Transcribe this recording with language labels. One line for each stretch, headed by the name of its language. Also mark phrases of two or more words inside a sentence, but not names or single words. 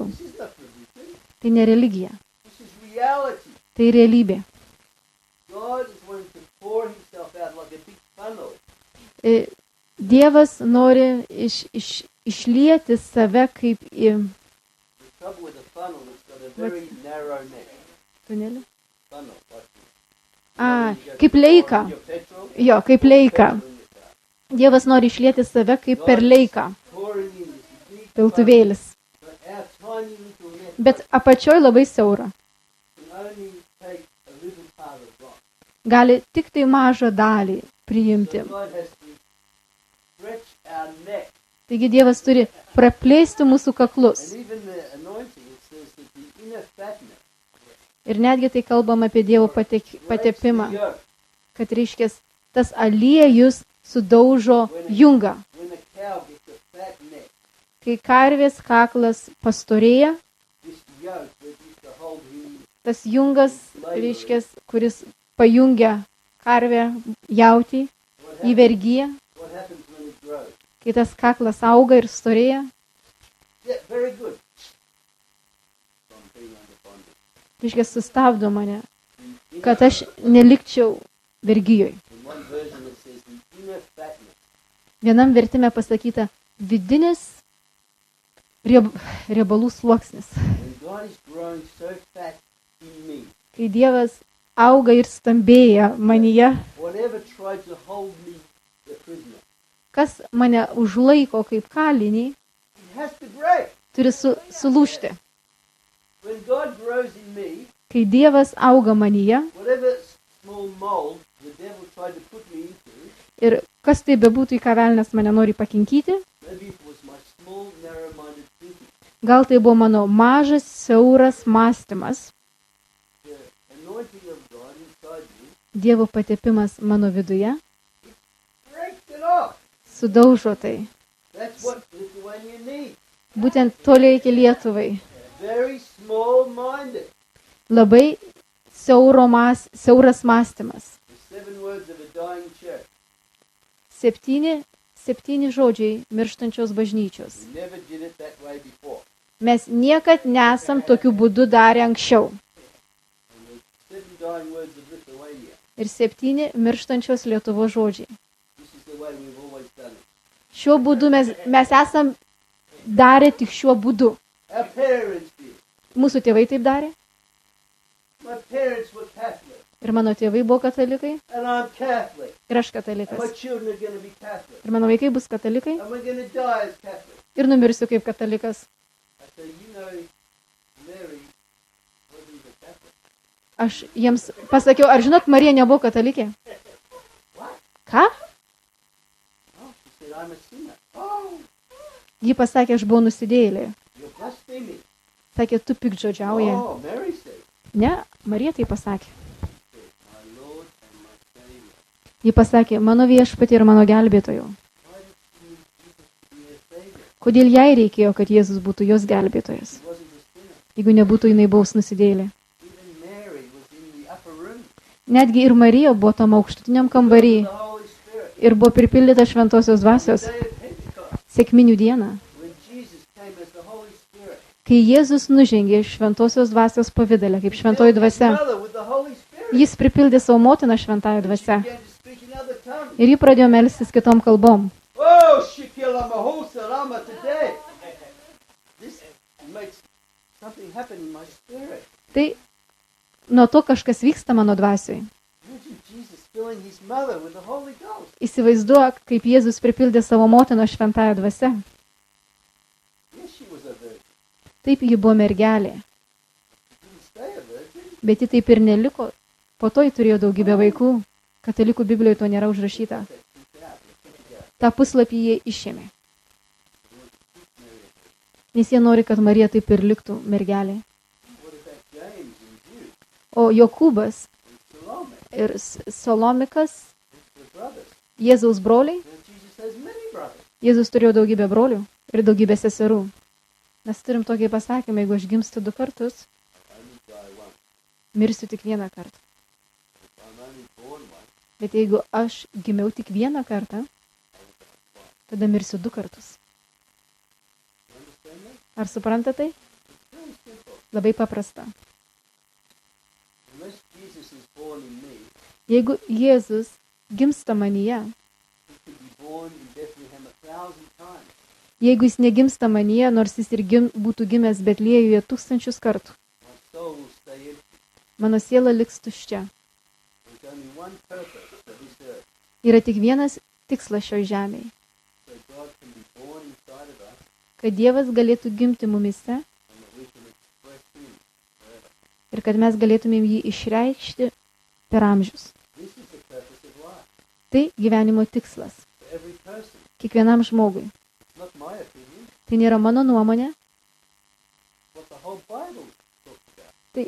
Lithuanian: Tai ne religija. Tai realybė. Dievas nori išlieti save kaip į... Tunelį.
English: Funnel, like
Lithuanian: Kaip leika.
English: your petrol,
Lithuanian: Jo, kaip leika.
English: in your car.
Lithuanian: Dievas nori išlieti save kaip per leiką.
English: Pouring in this big
Lithuanian: Piltuvėlis.
English: but our tiny little net
Lithuanian: Bet apačioj labai siaura.
English: can only take a little part of God.
Lithuanian: Gali tik tai mažą dalį priimti.
English: So God has to stretch our neck.
Lithuanian: Taigi Dievas turi praplėsti mūsų kaklus.
English: And even the anointing, it says that the inner fatness
Lithuanian: Ir netgi tai kalbam apie Dievo
English: breaks
Lithuanian: patepimą,
English: the yoke.
Lithuanian: kad reiškia tas aliejus sudaužo jungą.
English: When a cow gets a fat neck,
Lithuanian: Kai karvės kaklas pastorėja,
English: this yoke that used to hold him,
Lithuanian: tas jungas, reiškia, kuris pajungia karvę jautį į vergyją,
English: what happens when it grows?
Lithuanian: kai tas kaklas auga ir storėja,
English: Yeah, very good. From being under bondage.
Lithuanian: reiškia, sustabdo mane, kad aš nelikčiau vergyjoj.
English: In one version it says the inner fatness.
Lithuanian: Vienam vertime pasakyta vidinis riebalų sluoksnis.
English: When God is growing so fat in me,
Lithuanian: Kai Dievas auga ir stambėja manyje,
English: whatever tried to hold me a prisoner,
Lithuanian: kas mane užlaiko kaip kalinį,
English: it has to break.
Lithuanian: turi sulūžti.
English: When God grows in me,
Lithuanian: Kai Dievas auga manyje
English: whatever small mold the devil tried to put me into,
Lithuanian: ir kas tai bebūtų, į ką velnias mane nori pakinkyti,
English: maybe it was my small, narrow-minded thinking,
Lithuanian: gal tai buvo mano mažas, siauras mąstymas,
English: the anointing of God inside me,
Lithuanian: Dievo patepimas mano viduje,
English: breaks it off.
Lithuanian: sudaužo tai.
English: That's what Lithuania needs.
Lithuanian: Būtent to reikia Lietuvai.
English: Very small-minded.
Lithuanian: Labai siauras mąstymas.
English: The 7 words of a dying church.
Lithuanian: Septyni žodžiai mirštančios bažnyčios.
English: We never did it that way before.
Lithuanian: Mes niekad nesam tokiu būdu darę anksčiau.
English: And the 7 dying words of Lithuania.
Lithuanian: Ir 7 mirštančios Lietuvos žodžiai.
English: This is the way we've always done it.
Lithuanian: Šiuo būdu mes esam darę tik šiuo būdu.
English: Our parents did.
Lithuanian: Mūsų tėvai taip darė.
English: My parents were Catholic.
Lithuanian: Ir mano tėvai buvo katalikai.
English: And I'm Catholic.
Lithuanian: Ir aš
English: And my
Lithuanian: katalikas.
English: children are going to be Catholic.
Lithuanian: Ir mano vaikai bus katalikai.
English: And we're going to die as Catholics.
Lithuanian: Ir numirsiu kaip katalikas.
English: I say, you know, Mary wasn't a Catholic.
Lithuanian: Aš jiems pasakiau, ar žinot, Marija nebuvo katalikė? Ką?
English: Oh, she said, I'm a sinner. Oh,
Lithuanian: Ji pasakė, aš buvau nusidėjėlė.
English: you're blaspheming.
Lithuanian: Sakė, tu pikdžodžiauji.
English: Oh, Mary said,
Lithuanian: Ne, Marija tai pasakė.
English: my Lord and my Savior.
Lithuanian: Ji pasakė, mano viešpatė ir mano gelbėtojų.
English: Why did she need Jesus to be her Savior?
Lithuanian: Kodėl jai reikėjo, kad Jėzus būtų jos gelbėtojas?
English: She wasn't a sinner.
Lithuanian: Jeigu nebūtų jinai baus nusidėjėlė.
English: Even Mary was in the upper room.
Lithuanian: Netgi ir Marija buvo tam aukštutiniam kambarį
English: The Holy Spirit.
Lithuanian: ir buvo pripildyta šventosios dvasios
English: Day of Pentecost,
Lithuanian: sekminių dieną.
English: when Jesus came as the Holy Spirit.
Lithuanian: Kai Jėzus nužengė šventosios dvasios pavidalę, kaip šventoji dvasia,
English: Mother with the Holy Spirit.
Lithuanian: jis pripildė savo motiną šventąją dvasią
English: Began to speak in other tongues.
Lithuanian: ir ji pradėjo melstis kitom kalbom. Oh, Shikila Mahusa Rama today.
English: This makes something happen in my spirit.
Lithuanian: Tai nuo to kažkas vyksta mano dvasioj.
English: Imagine Jesus filling his mother with the Holy Ghost.
Lithuanian: Įsivaizduok, kaip Jėzus pripildė savo motiną šventąją dvasią.
English: Yes, she was a virgin.
Lithuanian: Taip ji buvo mergelė,
English: She didn't stay a virgin.
Lithuanian: bet ji taip ir neliko. Po to ji turėjo daugybę vaikų. Katalikų Biblijoje to nėra užrašyta.
English: Check it out. Check it out.
Lithuanian: Ta puslapį jie išėmė. Nes jie nori, kad Marija taip ir liktų mergelė.
English: What about James and Jude
Lithuanian: O Jokūbas
English: and Salome?
Lithuanian: ir Solomikas,
English: It's the brothers.
Lithuanian: Jėzaus broliai,
English: Now Jesus has many brothers.
Lithuanian: Jėzus turėjo daugybę brolių ir daugybę seserų. Mes turim tokį pasakymą, jeigu aš gimstu 2 kartus,
English: I only die once.
Lithuanian: mirsiu tik 1 kartą.
English: If I'm only born once,
Lithuanian: Bet jeigu aš gimiau tik 1 kartą, tada mirsiu 2 kartus.
English: you understand that?
Lithuanian: Ar suprantate tai?
English: It's very simple.
Lithuanian: Labai paprasta.
English: Unless Jesus is born in me,
Lithuanian: Jeigu Jėzus gimsta manyje,
English: he could be born in Bethlehem 1,000 times.
Lithuanian: jeigu jis negimsta manyje, nors jis ir būtų gimęs Betliejuje 1000 kartų,
English: My soul will stay empty.
Lithuanian: mano siela liks tuščia.
English: There's only one purpose for this earth,
Lithuanian: Yra tik vienas tikslas šioj žemėje.
English: so God can be born inside of us
Lithuanian: Kad Dievas galėtų gimti mumise
English: and that we can express Him forever.
Lithuanian: ir kad mes galėtumėm jį išreikšti per amžius.
English: This is the purpose of life
Lithuanian: Tai gyvenimo tikslas.
English: for every person.
Lithuanian: Kiekvienam žmogui.
English: It's not my opinion,
Lithuanian: Tai nėra mano nuomonė.
English: what the whole Bible talks about.